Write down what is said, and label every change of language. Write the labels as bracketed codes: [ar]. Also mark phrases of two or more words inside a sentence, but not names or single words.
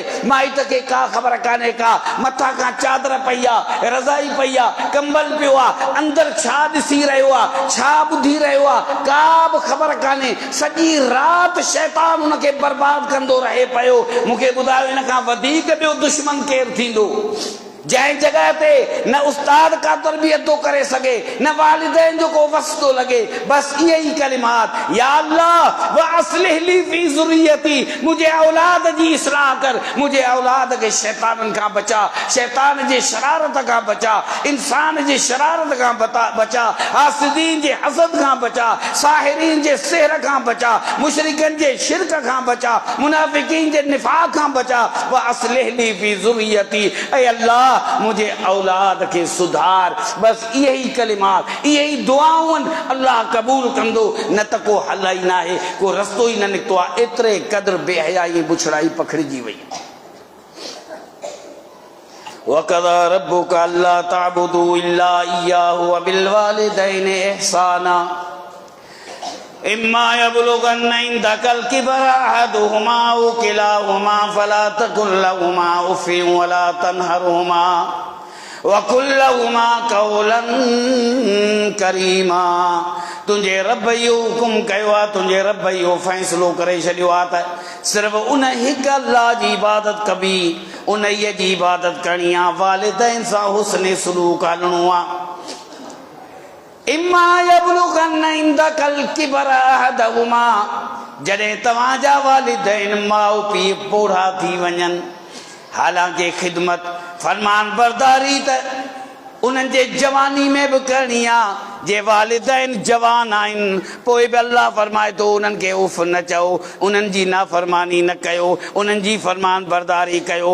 [sd] माइट खे का ख़बर कान्हे का, मथां खां चादर पई आहे, रज़ाई पई आहे, कंबल पियो आहे, अंदरि छा ॾिसी रहियो आहे, छा ॿुधी रहियो आहे, का बि ख़बर कान्हे। सॼी राति शैतान हुनखे बर्बाद कंदो रहे पियो। मूंखे ॿुधायो हिन खां वधीक ॿियो दुश्मन केरु थींदो? जंहिं जगह ते न उस्ताद का तरबियत थो करे सघे, न वालिदैन जो को वस थो लगे, बस इहे ई कलिमात, [ar] يا الله وأصلح لي في ذريتي, [sd] मुझे औलाद जी इस्लाह कर, मुझे औलाद के शैताननि खां बचा, शैतान जे शरारत खां बचा, इंसान जे शरारत खां बचा, हासिदीन जे हसद खां बचा, साहिरीन जे सिहर खां बचा, मुशरिकन जे शिरक खां बचा, मुनाफिकीन जे निफाक खां बचा। [ar] وأصلح لي في ذريتي, [sd] ऐ अल्लाह मुझे औलाद के सुधार। बस यही कलिमात, यही दुआऊं अल्लाह कबूल कंदो, न त को हल ही ना है, को रस्तो ही न निकतो आहे। एतिरे क़दुरु बेहयाई बुछड़ाई पखड़िजी वई। [ar] وقضى ربك ألا تعبدوا إلا إياه وبالوالدين إحسانا إما يبلغن عندك الكبر أحدهما أو كلاهما فلا تقل لهما أف ولا تنهرهما وقل لهما قولا كريما. [sd] तुंहिंजे रब इहो हुकुम कयो आहे, तुंहिंजे रब इहो फ़ैसिलो करे छॾियो आहे त सिर्फ़ु उन हिकु अल्लाह जी इबादत कबी, उन जी इबादत करणी आहे, वालिदैन सां हुस्न सलूक हलणो आहे। [ar] إما يبلغن عندك الكبر أحدهما, [sd] जॾहिं तव्हांजा वालिदैन माउ पीउ पोढ़ा थी वञनि, हालांकि ख़िदमत फरमान बरदारी त उन्हनि जे जवानी में बि करणी आहे। जे वालिदैन जवान आहिनि पोइ बि अल्लाह फरमाए थो उन्हनि खे उफ़ न चओ, उन्हनि जी नाफ़रमानी न कयो, उन्हनि जी फरमान बरदारी कयो।